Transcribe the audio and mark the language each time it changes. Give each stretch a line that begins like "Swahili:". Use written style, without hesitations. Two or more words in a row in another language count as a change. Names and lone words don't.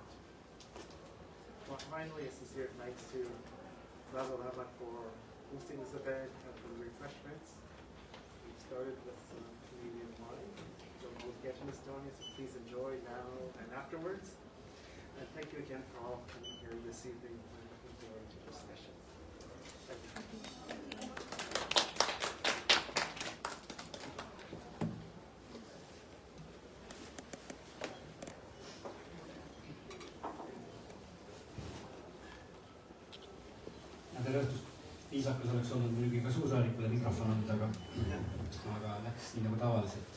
English: Finally, a sincere thanks to Lava Lama for hosting this event and for the refreshments. We started with some Canadian wine. We'll get in Estonia, so please enjoy now and afterwards. And thank you again for all coming here this evening and looking forward to this session. Thank you.
Estonian: Tere õhtust. Viisakas oleks olnud muidugi ka suursaalikule mikrofon anda, aga läks nii nagu tavaliselt.